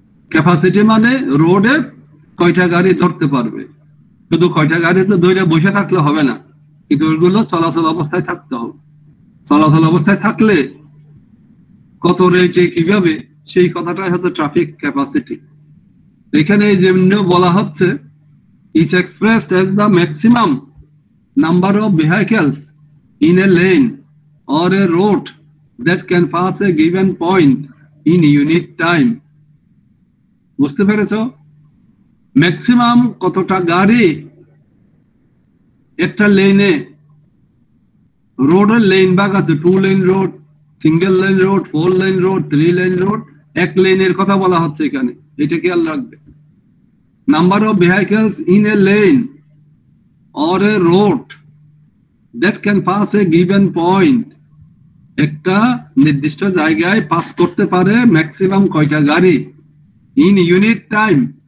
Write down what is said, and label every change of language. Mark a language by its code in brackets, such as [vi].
[bn] Capacity মানে রোডে কয়টা গাড়ি ধরতে পারবে। শুধু কয়টা গাড়ি তো ধরে বসে থাকলে হবে না, কিন্তু ওইগুলো চলাচল অবস্থায় থাকতে হবে। চলাচল অবস্থায় থাকলে কত রেটে কিভাবে, সেই কথাটাই হচ্ছে ট্রাফিক ক্যাপাসিটি। এখানে যেমন বলা হচ্ছে, [en] is expressed as the maximum number of vehicles in a lane or a road that can pass a given point in unit time. [bn] বুঝতে পেরেছো? ম্যাক্সিমাম কতটা গাড়ি একটা লেনে, রোডের লেন ভাগ আছে, 2 lane road, single lane road, 4 lane road, 3 lane road. এক লেনের কথা বলা হচ্ছে এখানে, এটা খেয়াল রাখবে। [en] number of vehicles in a lane or a road that can pass a given point, [bn] একটা নির্দিষ্ট জায়গায় পাস করতে পারে ম্যাক্সিমাম কয়টা গাড়ি, [en] In unit time.